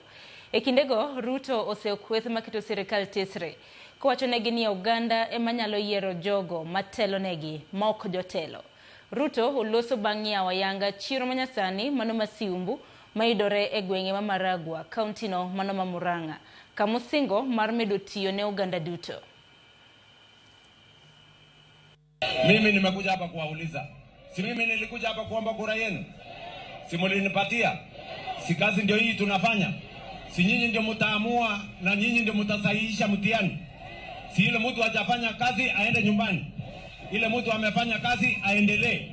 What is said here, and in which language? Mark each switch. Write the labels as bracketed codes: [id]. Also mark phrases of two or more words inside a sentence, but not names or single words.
[luo] E kindego Ruto osekweth maketo sirikal tesre kowachonegi ni Uganda ema nyalo yiero jogo matelonegi ma ok jotelo. Ruto oloso bang' yawo ayanga chiro manyasani mano ma Siumbu mayudore e gweng'e ma Maragwa kaunti no mano ma Murang'a kamosingo mar medo tiyo ne Uganda duto. [sw] Mimi nimekuja hapa kuwauliza. Si mimi nilikuja hapa kuomba kura yenu? Si mlinipatia? Si kazi ndio hii tunafanya? Si nyinyi ndio mtaamua na nyinyi ndio mtasahihisha mtihani? Si ile mtu hajafanya kazi aende nyumbani? Ile mtu amefanya kazi aendelee?